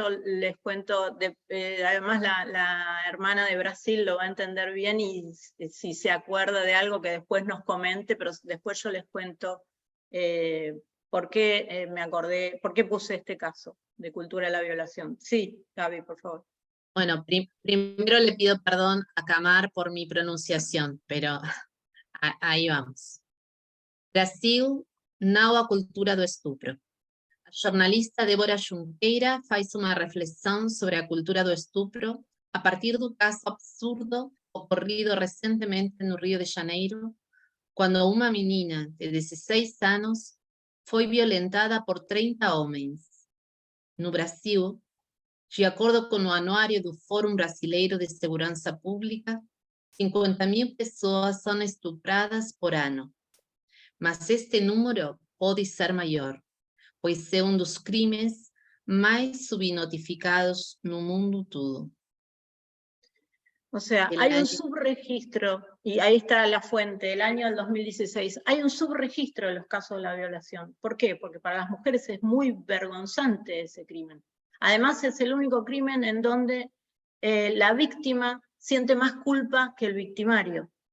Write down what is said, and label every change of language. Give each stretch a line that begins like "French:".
Spanish: Yo les cuento, además la hermana de Brasil lo va a entender bien y si se acuerda de algo que después nos comente, pero después yo les cuento por qué me acordé, por qué puse este caso de cultura de la violación. Sí, Gaby, por favor. Bueno, primero le pido perdón a Camar por mi pronunciación, pero ahí vamos.
Portuguese: Brasil, não a cultura do estupro. A jornalista Débora Junqueira faz uma reflexão sobre a cultura do estupro a partir do caso absurdo ocorrido recentemente no Rio de Janeiro, quando uma menina de 16 anos foi violentada por 30 homens. No Brasil, de acordo com o anuário do Fórum Brasileiro de Segurança Pública, 50.000 pessoas são estupradas por ano. Mas este número pode ser maior, pois é um dos crimes mais subnotificados no mundo todo.
Spanish: O sea, hay un subregistro, y ahí está la fuente, el año del 2016, hay un subregistro de los casos de la violación. ¿Por qué? Porque para las mujeres es muy vergonzante ese crimen. Además es el único crimen en donde la víctima siente más culpa que el victimario.